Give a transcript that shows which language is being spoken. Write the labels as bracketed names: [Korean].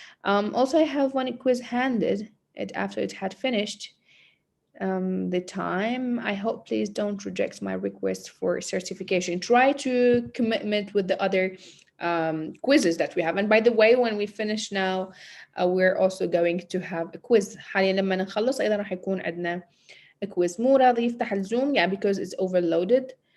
[English] Also, I have one quiz handed it after it had finished. The time. I hope please don't reject my request for certification. Try to commitment with the other quizzes that we have. And by the way, when we finish now, we're also going to have a quiz. [Arabic] حاليا لما نخلص أيضا راح يكون عندنا [English] a quiz. [Arabic] مو راضي يفتح الزوم [English] yeah because it's overloaded.